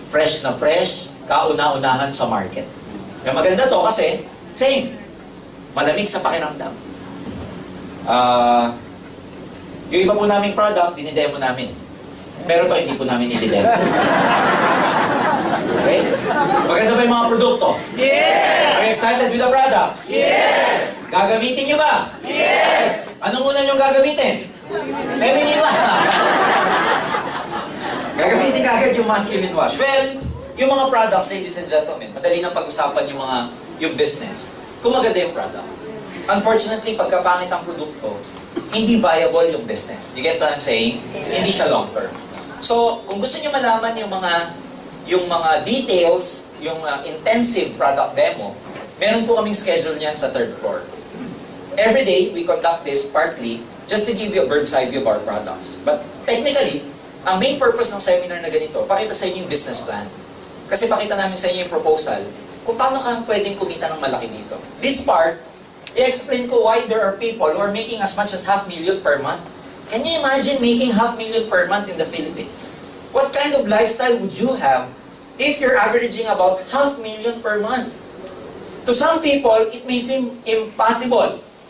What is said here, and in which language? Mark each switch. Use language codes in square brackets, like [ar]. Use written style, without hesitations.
[tl] Fresh na fresh, kauna-unahan sa market. Kaya maganda to kasi, same, malamig sa pakiramdam. Yung iba po naming product, dinidemo namin. Pero to, hindi po namin i-demo. [en] Okay? [tl] Maganda ba yung mga produkto? [en] Yes! Are you excited with the products? Yes! [tl] Gagamitin nyo ba? [en] Yes! [tl] Anong muna nyo gagamitin? [en] Feminine wash. [tl] Gagamitin kagad yung [en] masculine wash. [tl] Well, yung mga products, [en] ladies and gentlemen, [tl] madali nang pag-usapan yung business. Kung maganda yung product. Unfortunately, pagkapangit ang produkto, hindi viable yung business. [en] You get what I'm saying? [tl] Hindi siya [en] long term. [tl] So, kung gusto niyo malaman yung mga details, yung [en] intensive product demo, [tl] meron po kaming schedule niyan sa third floor. [en] Every day, we conduct this partly just to give you a bird's eye view of our products. But technically, [tl] ang main purpose ng seminar na ganito, pakita sa inyo yung [en] business plan. [tl] Kasi pakita namin sa inyo yung proposal kung paano ka pwedeng kumita ng malaki dito. [en] This part, [tl] i-explain ko [en] why there are people who are making as much as $500,000 per month. Can you imagine making $500,000 per month in the Philippines? What kind of lifestyle would you have if you're averaging about $500,000 per month? To some people, it may seem impossible.